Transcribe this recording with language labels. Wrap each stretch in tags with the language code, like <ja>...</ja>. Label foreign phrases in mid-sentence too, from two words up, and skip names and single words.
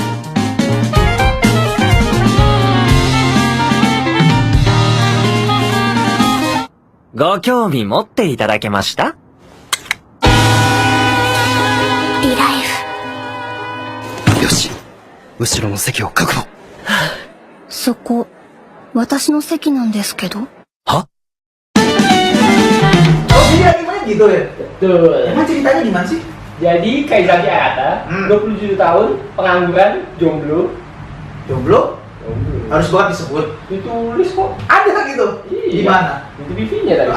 <ja>ご興味持っていただけました？リライフ。よし、後ろの席を確保。そこ、私の席なんですけど。は？</ja> <id>Oh, jadi anime gitu ya? Betul. Emang ceritanya gimana sih? Jadi Kaizaki Arata, 27 tahun, pengangguran, jomblo. Jomblo? Harus banget disebut. Ditulis kok. Ada gitu? Iya. Gimana? Di TV-nya tadi.</id>